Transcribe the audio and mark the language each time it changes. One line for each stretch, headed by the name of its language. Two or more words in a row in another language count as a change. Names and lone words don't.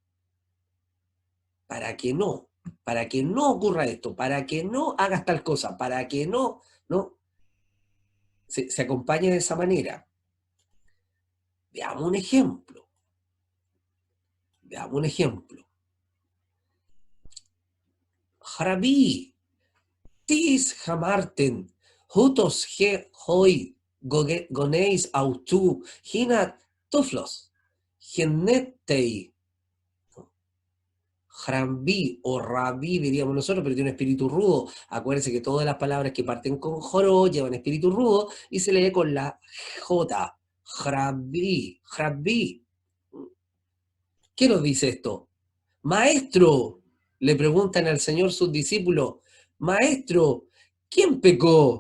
Spanish: Para que no. Para que no ocurra esto. Para que no hagas tal cosa. Para que no. ¿No? Se acompaña de esa manera. Veamos un ejemplo. Veamos un ejemplo. Harabi.
Greek: Τίς ἥμαρτεν. Οὗτος ἢ οἱ. Γονεῖς αὐτοῦ. Ἵνα τυφλὸς.
Spanish: Genetei. Jrambi o rabí, diríamos nosotros, pero tiene un espíritu rudo. Acuérdense que todas las palabras que parten con joró llevan espíritu rudo y se lee con la J. Jrambi, jrambi. ¿Qué nos dice esto? Maestro, le preguntan al Señor sus discípulos, maestro, ¿quién pecó?